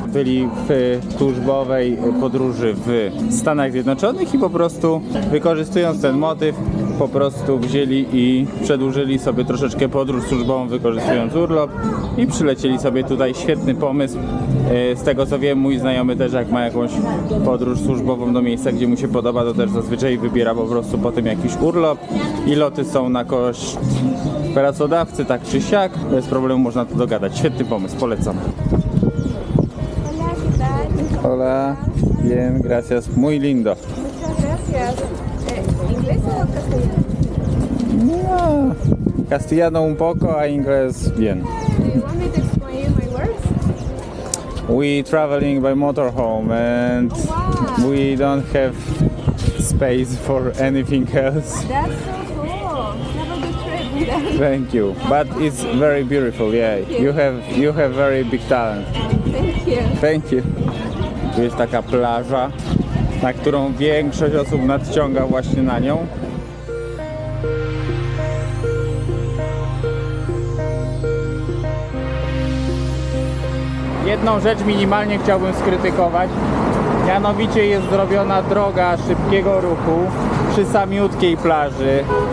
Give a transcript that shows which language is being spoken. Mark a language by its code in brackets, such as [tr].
[pl] Byli w służbowej podróży w Stanach Zjednoczonych i po prostu wykorzystując ten motyw po prostu wzięli i przedłużyli sobie troszeczkę podróż służbową, wykorzystując urlop i przylecieli sobie tutaj. Świetny pomysł. Z tego co wiem, mój znajomy też jak ma jakąś podróż służbową do miejsca, gdzie mu się podoba, to też zazwyczaj wybiera po prostu potem jakiś urlop i loty są na koszt pracodawcy, tak czy siak. Bez problemu można to dogadać. Świetny pomysł, polecam. [es] Hola, ¿qué tal? Hola, bien, gracias, muy lindo. Muchas gracias. ¿Inglés o castellano? No, castellano un poco, a inglés bien. [en] Do you want me to explain my words? We traveling by motorhome and Wow. we don't have space for anything else. That's so cool. Have a good trip with us. Thank you, but it's very beautiful. Yeah, you have very big talent. Thank you. Thank you. [pl] Tu jest taka plaża, na którą większość osób nadciąga właśnie na nią. Jedną rzecz minimalnie chciałbym skrytykować. Mianowicie jest zrobiona droga szybkiego ruchu przy samiutkiej plaży.